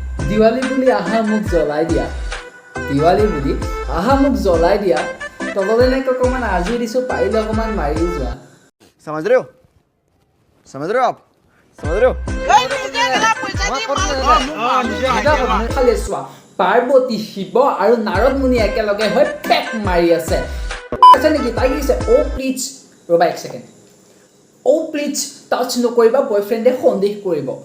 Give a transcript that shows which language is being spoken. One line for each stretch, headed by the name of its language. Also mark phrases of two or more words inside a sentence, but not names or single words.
Assamese: দিৱালী বুলি আহা মোক জ্বলাই দিয়া দিৱালী বুলি আহা মোক জ্বলাই দিয়া তললে নে অকণমান আজি দিছোঁ পাৰিলে অকণমান মাৰি যোৱা
Hindi: समझ रहे हो आप समझ रहे हो
Assamese: খালি চোৱা পাৰ্বতী শিৱ আৰু নাৰদ মুনি একেলগে হৈ পেক মাৰি আছে নেকি তাই কৈছে অ' প্লিজ ৰ'বা এক ছেকেণ্ড অ'
English: please touch
Assamese: নকৰিবা বয়ফ্ৰেণ্ডে সন্দেহ কৰিব